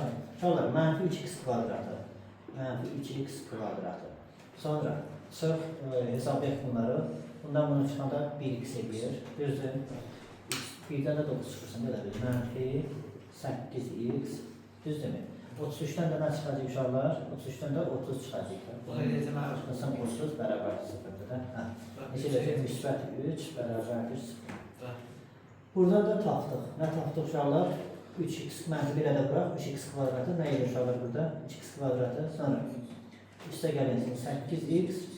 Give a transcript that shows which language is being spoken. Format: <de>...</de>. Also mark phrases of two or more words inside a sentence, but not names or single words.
<az>Uşaqlar, mənfi 3x kvadratı. Mənfi 3x kvadratı. Sonra çıx hesablayaq bunları. Bundan bunu çıxanda 1x edir. Düzdür? Birdən də 9 çıxırsın. Belə bir. Mənfi 8x. Düzdürmü?</az> <tr>33'ten de ne çıkacak uşaqlar? 33'ten de 30 çıkacak.</tr> <az>Bu da necə mənim? Çıxılsın 30 bərabərdir 0'dır da. Hə. Neçə olacaq? Müsbət 3 bərabərdir 0. Buradan da tapdıq. Nə tapdıq uşaqlar? 3x mənfi 1'ə də bıraq. 3x kvadratı nə edir uşaqlar burada? 3x kvadratı. Sonra üstə gəlinsin 8x.</az>